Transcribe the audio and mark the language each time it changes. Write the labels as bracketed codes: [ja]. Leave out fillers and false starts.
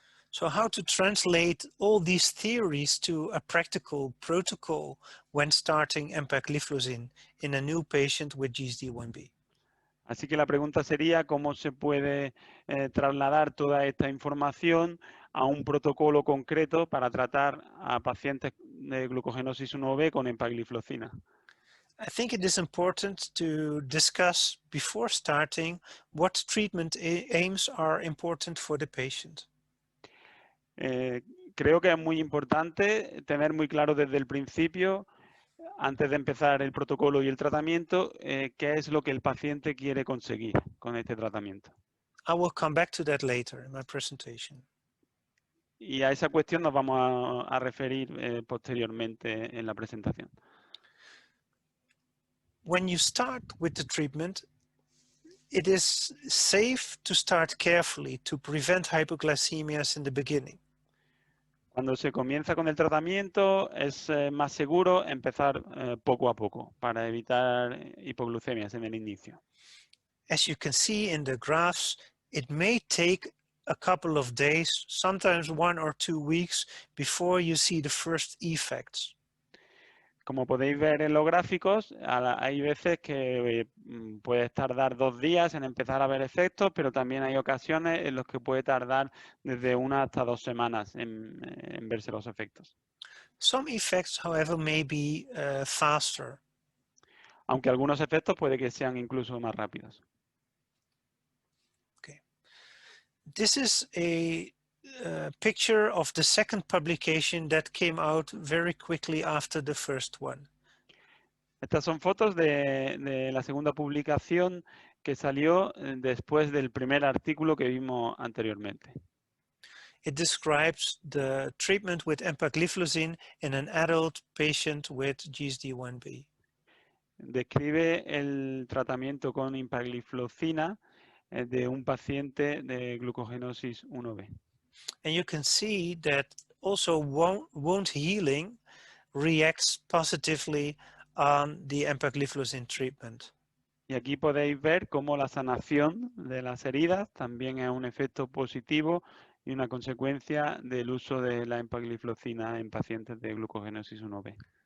[en] So how to translate all these theories to a practical protocol when starting empagliflozin in a new patient with GSD1B? [es] Así que la pregunta sería cómo se puede trasladar toda esta información a un protocolo concreto para tratar a pacientes de glucogenosis 1B con empagliflozina. [en] I think it is important to discuss before starting what treatment aims are important for the patient. [es] Creo que es muy importante tener muy claro desde el principio, antes de empezar el protocolo y el tratamiento, qué es lo que el paciente quiere conseguir con este tratamiento. [en] I will come back to that later in my presentation. [es] Y a esa cuestión nos vamos a referir posteriormente en la presentación. [en] When you start with the treatment, it is safe to start carefully to prevent hypoglycemias in the beginning. [es] Cuando se comienza con el tratamiento es más seguro empezar poco a poco para evitar hipoglucemias en el inicio. [en] As you can see in the graphs, it may take a couple of days, sometimes 1 or 2 weeks before you see the first effects. [es] Como podéis ver en los gráficos, hay veces que puede tardar 2 días en empezar a ver efectos, pero también hay ocasiones en las que puede tardar desde 1 hasta 2 semanas en verse los efectos. [en] Some effects, however, may be faster. [es] Aunque algunos efectos puede que sean incluso más rápidos. [en] Okay. This is a picture of the second publication that came out very quickly after the first one. [es] Estas son fotos de la segunda publicación que salió después del primer artículo que vimos anteriormente. [en] It describes the treatment with empagliflozin in an adult patient with GSD1B. [es] Describe el tratamiento con empagliflozina de un paciente de glucogenosis 1B. [en] And you can see that also wound healing reacts positively on the empagliflozin treatment. [es] Y aquí podéis ver cómo la sanación de las heridas también es un efecto positivo y una consecuencia del uso de la empagliflozina en pacientes de glucogenosis 1B.